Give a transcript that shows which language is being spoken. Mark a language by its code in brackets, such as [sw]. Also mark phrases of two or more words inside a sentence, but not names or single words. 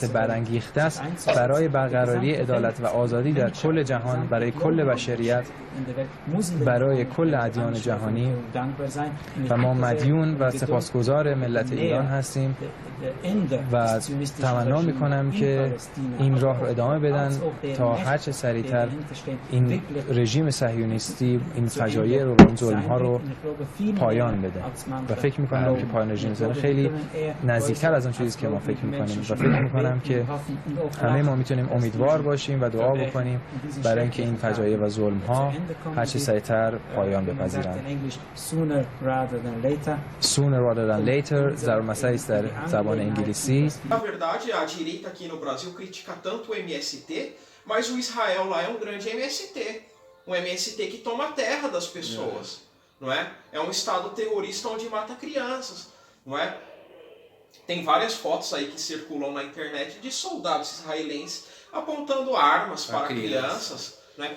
[fa] برانگیخته است برای برقراری عدالت و آزادی در کل جهان، برای کل بشریت، برای کل ادیان جهانی و ما مدیون و سپاسگزار ملت ایران هستیم و تمنا میکنم که این راه رو ادامه بدن تا هرچه سریعتر این رژیم صهیونیستی این فجایع رو، این ظلم‌ها رو پایان بده. و فکر میکنم که پایان رژیم صهیونیستی خیلی نزدیکتر از اون چیزی که ما فکر میکنیم و فکر میکنم که همه ما میتونیم امیدوار باشیم و دعا بکنیم برای اینکه این فجایع و ظلم‌ها هرچه سریعتر پایان بپذیرند. [en] Sooner rather than later [fa] ضرب مسئله است در زبان انگلیسی. [pt] Na verdade, a direita aqui no Brasil critica tanto o MST, mas o Israel lá é um grande MST. Um MST que toma a terra das pessoas, não é? É um estado terrorista onde mata crianças, não é? Tem várias fotos aí que circulam na internet de soldados israelenses apontando armas para crianças, não é?